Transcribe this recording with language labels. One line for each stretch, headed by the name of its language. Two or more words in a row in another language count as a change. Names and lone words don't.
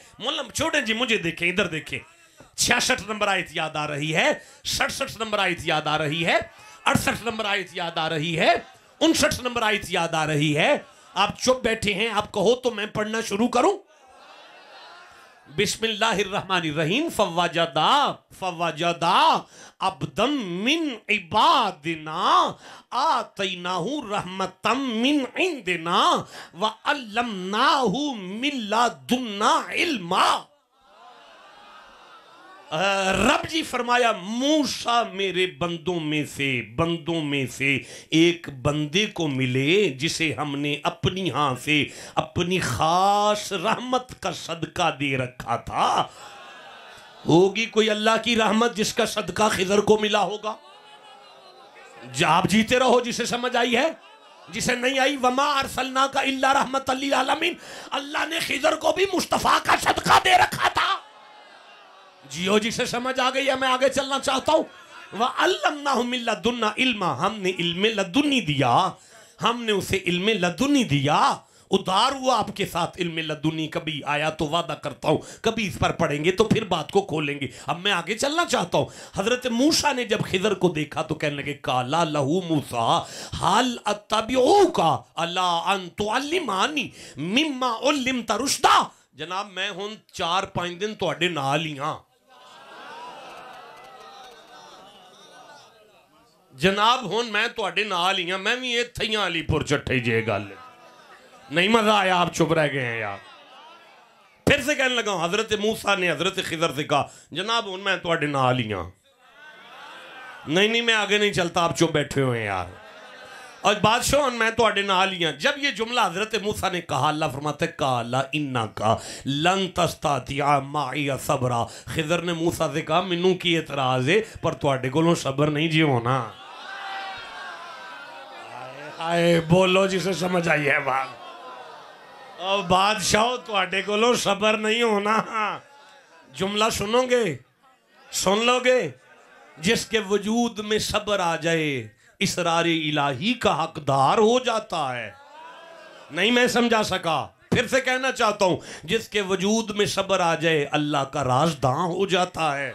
Urdu: مولانا چھوڑیں جی، مجھے دیکھیں، ادھر دیکھیں. 66 نمبر آیت یاد آ رہی ہے، 67 نمبر آیت یاد آ رہی ہے، 68 نمبر آیت یاد آ رہی ہے، 59 نمبر آیت یاد آ رہی ہے. آپ چپ بیٹھے ہیں، آپ کہو تو میں پڑھنا شروع کروں. بسم اللہ الرحمن الرحیم.
Arabic: فوجدا عبدا من عبادنا آتیناہ رحمتا من عندنا وعلمناہ من لدنا علما.
Urdu: رب جی فرمایا موسیٰ میرے بندوں میں سے ایک بندے کو ملے جسے ہم نے اپنی ہاں سے اپنی خاص رحمت کا صدقہ دے رکھا تھا. ہوگی کوئی اللہ کی رحمت جس کا صدقہ خضر کو ملا ہوگا؟ آپ جیتے رہو. جسے سمجھ آئی ہے، جسے نہیں آئی
Arabic: وما ارسلناک الا رحمت للعالمین.
Urdu: اللہ نے خضر کو بھی مصطفیٰ کا صدقہ دے رکھا تھا. جیو، جسے سمجھ آ گئی ہے. میں آگے چلنا چاہتا ہوں.
Arabic: وَعَلَّمْنَاهُ مِن لَدُنَّا عِلْمًا.
Urdu: ہم نے علم لدنی دیا، ہم نے اسے علم لدنی دیا. ادھار ہوا آپ کے ساتھ علم لدنی. کبھی آیا تو وعدہ کرتا ہوں کبھی اس پر پڑھیں گے تو پھر بات کو کھولیں گے. اب میں آگے چلنا چاہتا ہوں. حضرت موسیٰ نے جب خضر کو دیکھا تو کہنے لگے
Arabic: قَالَ لَهُ مُوسَىٰ هَلْ أَتَّبِعُوكَ عَلَىٰ أَن تُعَلِّمَنِي مِمَّا عُلِّمْتَ رُشْدًا.
Punjabi: جناب میں ہوں 4-5 دن تواڈے نال ہی ہاں. جناب ہون میں تواڈے نال ہی ہاں. میں بھی ایتھے ہی علی پور چٹھے جے گل نہیں.
Urdu: مزہ آیا، آپ چپ رہ گئے ہیں یار. پھر سے کہنے لگا ہوں. حضرت موسیٰ نے حضرت خضر سے کہا
Punjabi: جناب ہون میں تواڈے نال ہی ہاں.
Urdu: نہیں میں آگے نہیں چلتا، آپ چپ بیٹھے ہوئے ہیں یار.
Punjabi: اور بادشاہ ہون میں تواڈے نال ہی ہاں.
Urdu: جب یہ جملہ حضرت موسیٰ نے کہا، اللہ فرماتا ہے
Arabic: قَالَ إِنَّكَ لَن تَسْتَطِيعَ مَعِيَ صَبْرًا.
Punjabi: خضر نے موسیٰ سے کہا منوں کی اعتراض ہے پر تواڈے کولوں صبر نہیں جی ہونا.
Urdu: آئے بولو جسے سمجھ آئی ہے بات.
Punjabi: اور بادشاہ تواڈے کولوں صبر نہیں ہونا.
Urdu: جملہ سنو گے، سن لو گے. جس کے وجود میں صبر آ جائے اسرار الہی کا حقدار ہو جاتا ہے. نہیں میں سمجھا سکا، پھر سے کہنا چاہتا ہوں. جس کے وجود میں صبر آ جائے اللہ کا رازداں ہو جاتا ہے.